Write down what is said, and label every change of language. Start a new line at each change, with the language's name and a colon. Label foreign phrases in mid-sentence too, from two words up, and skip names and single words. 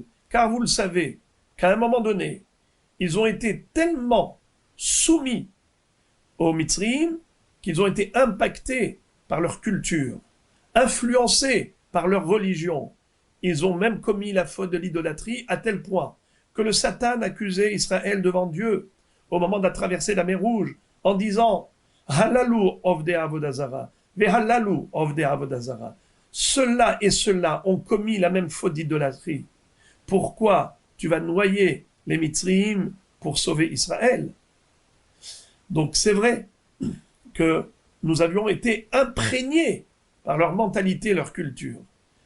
French: Car vous le savez, qu'à un moment donné, ils ont été tellement soumis aux Mitzrayim qu'ils ont été impactés par leur culture, influencés par leur religion. Ils ont même commis la faute de l'idolâtrie à tel point que le Satan accusait Israël devant Dieu au moment de la traversée de la mer Rouge en disant «
Hebrew: הללו עובדי עבודה זרה, והללו עובדי עבודה זרה
French: » Ceux-là et ceux-là ont commis la même faute d'idolâtrie. Pourquoi tu vas noyer les Mitzrayim pour sauver Israël? Donc c'est vrai que nous avions été imprégnés par leur mentalité, leur culture.